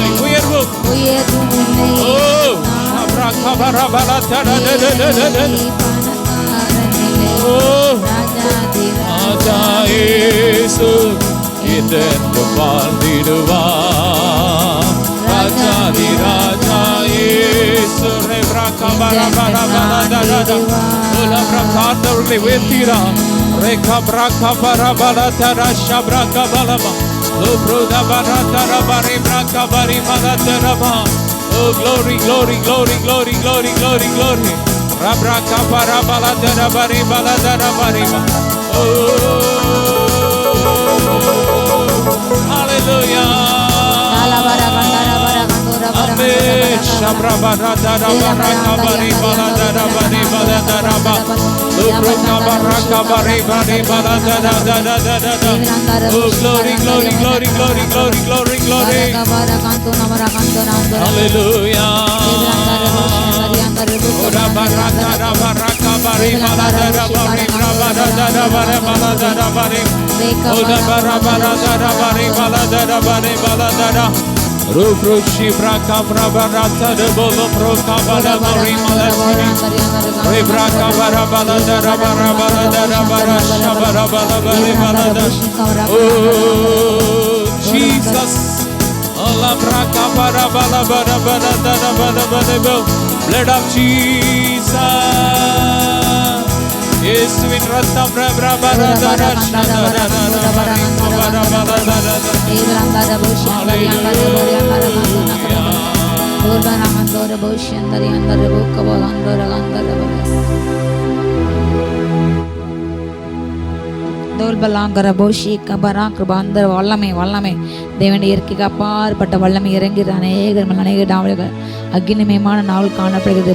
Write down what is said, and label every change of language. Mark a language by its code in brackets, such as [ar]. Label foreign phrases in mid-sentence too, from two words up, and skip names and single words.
[ta] உயர்வும் இல்லை. ராஜா இயேசு என்றென்றும் வாழ்ந்திடுவார். ராஜாதி ராஜா இயேசு காத்தவர்களை உயர்த்தீராம். [en] Oh, glory, glory, glory, glory, glory, glory, glory. Oh, hallelujah. Glory, glory, glory, glory, glory, glory, glory. Hallelujah. Rufrushi braka brabarata de bolo proka bala mori malasini. Re braka barabala da rabarabala da rabarasha barabala bale balada. Oh Jesus, Allah braka barabala barabala da rabarabala. Blood of Jesus. Yesuin ratam rabarabala da rasha da rabarabala da. [ta] வல்லமை வல்லமை தேவனுடைய இயற்கைக்கு அப்பாற்பட்ட வல்லமை இறங்கிற அநேக நாவல்கள் அக்னிமயமான நாவல் காணப்படுகிறது.